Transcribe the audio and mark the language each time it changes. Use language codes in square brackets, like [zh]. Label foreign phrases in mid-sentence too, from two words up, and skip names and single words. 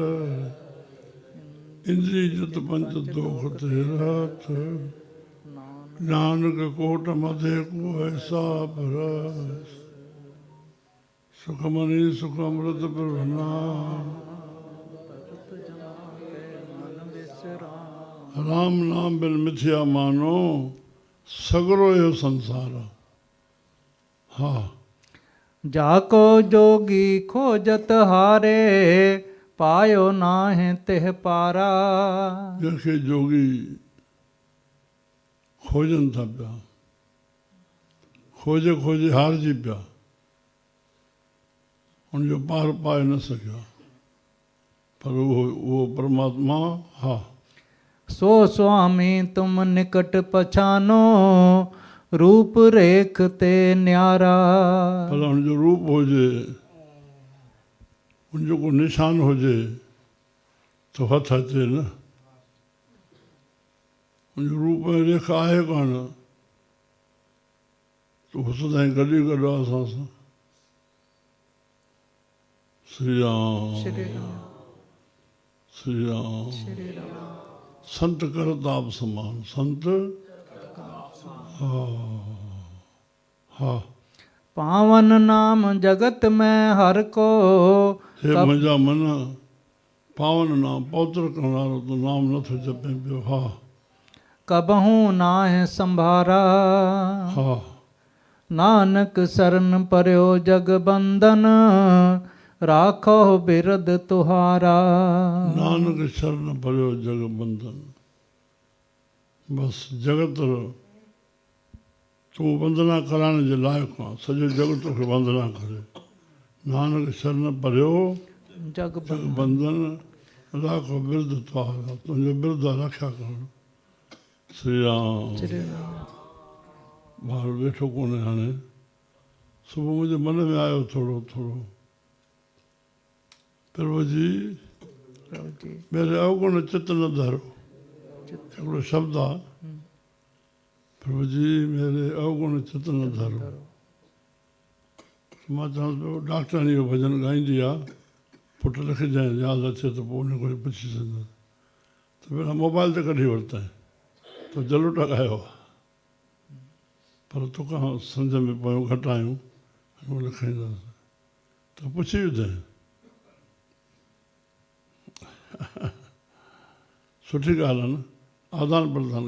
[hi] इंद्री जुत पंच दोख ते रथ नानक कोट मधे को ऐसा परस सुखमणि सुख अमृत प्रभना राम नाम बिन मिथिया मानो सगरो यो संसार हा जाको जोगी खोजत हारे पायो नाहे तिह पारा [sd] जंहिंखे जोगी खोजनि था पिया खोजे खोजे हारजी पिया उनजो पार पाए न सघिया पर उहो परमात्मा हा [hi] सो स्वामी तुम निकट पछानो रूप रेख ते न्यारा [sd] भला हुनजो रूप हुजे उनजो को निशान हुजे तो हथ अचे न उनजो रूप में रेखा आहे कान तो हो सदाईं गॾु ई गॾु आहे असां सां श्री राम श्री राम संत कर ताप समान संत हा [hi] पावन नाम जगत में हर को [sd] हे मुंहिंजा मन पावन नाम पवित्र करण वारो तो नाम नथो जपे पियो हा [hi] कबहू नाहे संभारा हा नानक शरण पर्यो जग बंधन राखो बिरद तुहारा नानक शरण पर्यो जग बंधन [sd] बस जगत तूं वंदना कराइण जे लाइक़ु आहे सॼो जग तोखे वंदना करे [hi] नानक शरण पर्यो जग बंधन राखो बिरद त्वारा [sd] तुंहिंजो बिरद रखिया करणु श्री राम श्री राम ॿार वेठो कोन्हे हाणे सुबुह मुंहिंजे मन में आयो थोरो थोरो प्रभु जी [hi] प्रभु जी [sd] मेरे अवगुण चित न धरो हिकिड़ो शब्द आहे [hi] प्रभु जी मेरे अवगुण चित न धरो [sd] मां चवांसि पियो डॉक्टराणी जो भॼन ॻाईंदी आहे पुटु लिखजांइ यादि अचे त पोइ उन खां पुछी सघंदुसि त पहिरां मोबाइल ते कढी वरितई त जलूटा ॻायो आहे पर तोखां सम्झ में पियो घटि आहियूं उहो लिखाईंदासीं त पुछी विझांइ सुठी ॻाल्हि आहे न आदान प्रदान